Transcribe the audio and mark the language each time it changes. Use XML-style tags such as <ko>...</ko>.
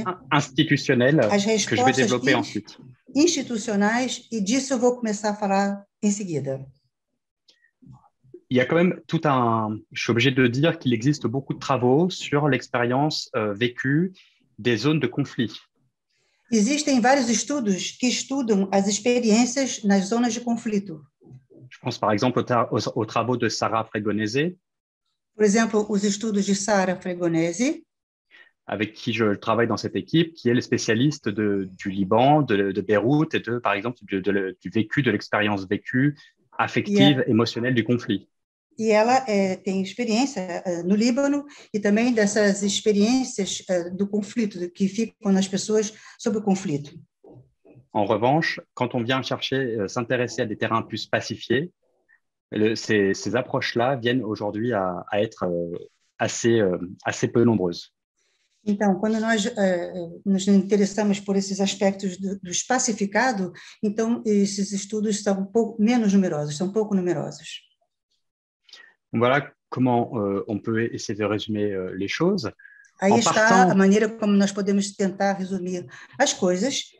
<fr>institutionnelles que je vais développer ensuite.</fr> <pt>Institucionais, e disso eu vou começar a falar em seguida.</pt> <fr>Il y a quand même je suis obligé de dire qu'il existe beaucoup de travaux sur l'expérience vécue des zones de conflit.</fr> <pt>Existem vários estudos que estudam as experiências nas zonas de conflito.</pt> <fr>Je pense par exemple aux travaux de Sarah Fregonese.</fr> <pt>Por exemplo, os estudos de Sarah Fregonese,</pt> <fr>avec qui je travaille dans cette équipe, qui est le spécialiste du Liban, de Beyrouth et par exemple du vécu, de l'expérience vécue, affective, émotionnelle du conflit.</fr> <pt>E ela tem experiência no Líbano e também dessas experiências do conflito, que ficam nas pessoas sobre o conflito.</pt> <fr>En revanche, quand on vient s'intéresser à des terrains plus pacifiés, ces approches-là viennent aujourd'hui à être assez peu nombreuses.</fr> <pt>Então, quando nós nos interessamos por esses aspectos do pacificado, então esses estudos são menos numerosos, são pouco numerosos.</pt> <fr>Voilà comment on peut essayer de résumer les choses.</fr> <pt>Aí está a maneira como nós podemos tentar resumir as coisas.</pt>